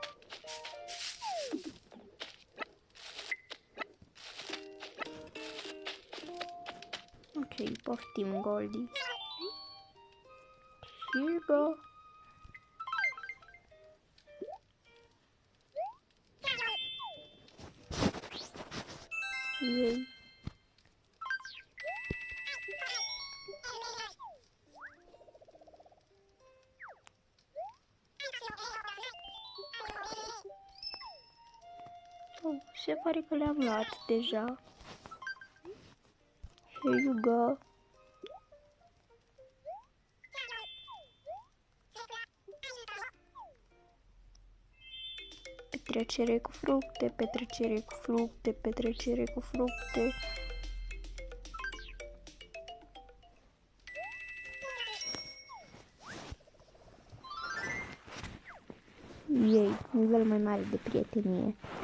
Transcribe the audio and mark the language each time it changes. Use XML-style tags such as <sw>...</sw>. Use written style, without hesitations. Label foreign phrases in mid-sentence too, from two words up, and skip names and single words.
<ro>Ok, poftim, Goldie.</ro> <en>Here you go. Yay.</en> <ro>Oh, se pare că le-am luat deja.</ro> <en>Here you go.</en> <ro>Petrecere cu fructe, petrecere cu fructe, petrecere cu fructe. Ei, nivel mai mare de prietenie.</ro>